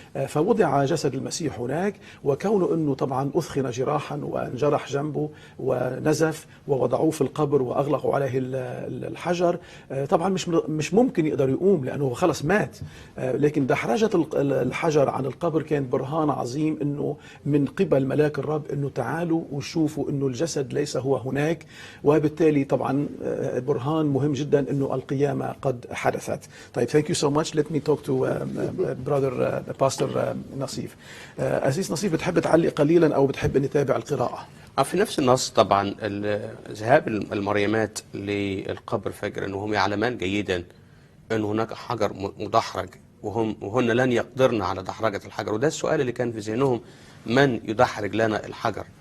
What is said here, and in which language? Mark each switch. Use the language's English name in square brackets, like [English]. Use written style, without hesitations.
[Arabic] فوضع جسد المسيح هناك، وكونه أنه طبعا أثخن جراحا وانجرح جنبه ونزف، ووضعوه في القبر وأغلقوا عليه الحجر، طبعا مش ممكن يقدر يقوم لأنه خلص مات. لكن دحرجة الحجر عن القبر كان برهان عظيم أنه من قبل ملاك الرب أنه تعالوا وشوفوا أنه الجسد ليس هو هناك، وبالتالي طبعا برهان مهم جدا أنه القيامة قد حدثت. [English] طيب thank you so much. Let me talk to brother pastor نصيف. [Arabic] أسيس نصيف، بتحب تعلق قليلا أو بتحب نتابع القراءة؟ في نفس النص طبعا ذهاب المريمات للقبر فجرا وهم يعلمان جيدا أن هناك حجر مدحرج، وهن لن يقدرن على دحرجة الحجر. وده السؤال اللي كان في ذهنهم، من يدحرج لنا الحجر؟